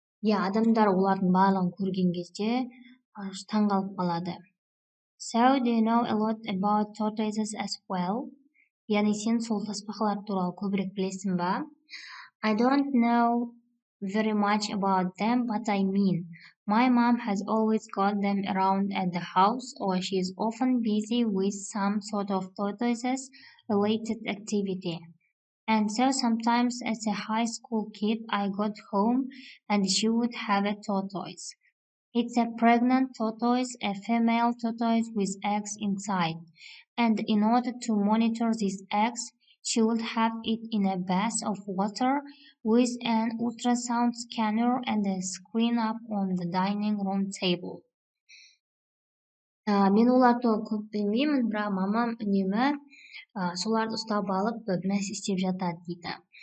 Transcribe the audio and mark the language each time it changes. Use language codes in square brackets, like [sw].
[kk] Адамдар олардың барлығын көрген кезде таңғалып қалады. [en] So, do you know a lot about tortoises as well? [kk] Яғни сен сол тасбақалар туралы көбірек білесің ба? [en] I don't know very much about them, but I mean, my mom has always got them around at the house, or she is often busy with some sort of tortoises related activity. And so sometimes as a high school kid, I got home and she would have a tortoise. It's a pregnant tortoise, a female tortoise with eggs inside. And in order to monitor these eggs, she would have it in a bath of water with an ultrasound scanner and a screen up on the dining room table. [kk] Мен оларды көп білмеймін, бірақ мамам үнемі соларды ұстап алып нәрсе істеп жатады дейді.